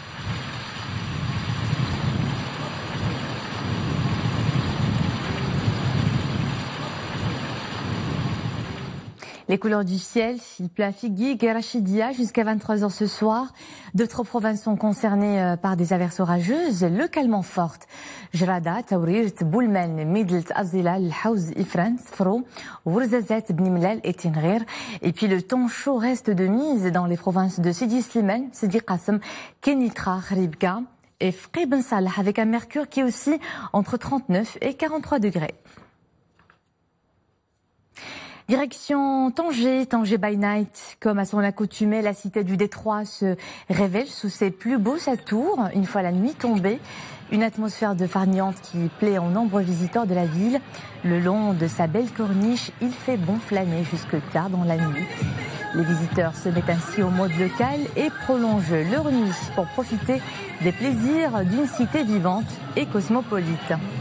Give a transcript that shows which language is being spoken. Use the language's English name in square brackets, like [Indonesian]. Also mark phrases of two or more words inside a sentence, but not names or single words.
[French] Les couleurs du ciel, il pleut à Figuig et Rachidia jusqu'à 23h ce soir. D'autres provinces sont concernées par des averses orageuses localement fortes. Jrada, Taourir, Boulmen, Midelt, Azilal, Haouz, Ifran, Sfro, Ourzazet, Bnimlal et Tinrir. Et puis le temps chaud reste de mise dans les provinces de Sidi Slimane, Sidi Qassem, Kenitra, Khribga et Fqi Ben Salah avec un mercure qui est aussi entre 39 et 43 degrés. Direction Tanger, Tanger [English] by night. [French] Comme à son accoutumée, la cité du Détroit se révèle sous ses plus beaux atours, une fois la nuit tombée. Une atmosphère de farniente qui plaît aux nombreux visiteurs de la ville. Le long de sa belle corniche, il fait bon flâner jusque tard dans la nuit. Les visiteurs se mettent ainsi au mode local et prolongent leur nuit pour profiter des plaisirs d'une cité vivante et cosmopolite.